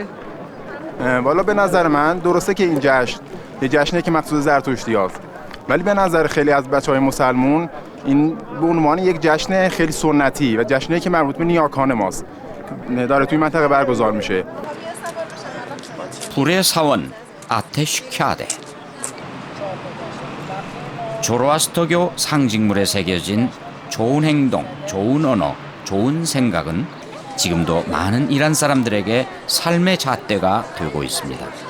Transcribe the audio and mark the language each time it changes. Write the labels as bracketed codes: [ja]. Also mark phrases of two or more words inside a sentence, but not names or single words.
[fa] والا به نظر من درسته که این جشن یه جشنه که مخصوص زرتشتی هست ولی به نظر خیلی از بچهای مسلمون این به عنوان یک جشن خیلی سنتی و جشنی که مربوط به نیاکان ماست داره توی منطقه برگزار میشه [ko] 불의 사원 아테슈캬데. 조로아스터교 상징물에 새겨진 좋은 행동, 좋은 언어, 좋은 생각은 지금도 많은 이란 사람들에게 삶의 잣대가 되고 있습니다.